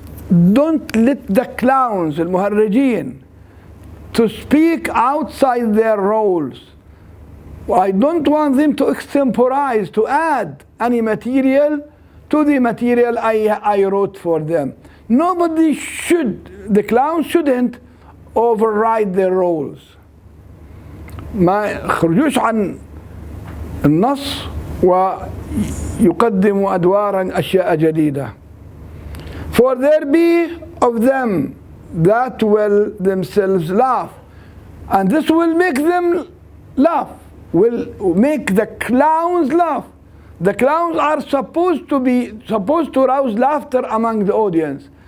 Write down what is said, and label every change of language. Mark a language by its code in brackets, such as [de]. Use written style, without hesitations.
[en] Don't let the clowns, المهرجين, to speak outside their roles. I don't want them to extemporize, to add any material to the material I wrote for them. Nobody should, the clowns shouldn't override their roles. [ar] ما يخرجوش عن النص ويقدموا أدوارا أشياء جديدة. [en] For there be of them that will themselves laugh, and this will make them laugh, will make the clowns laugh. The clowns are supposed to rouse laughter among the audience.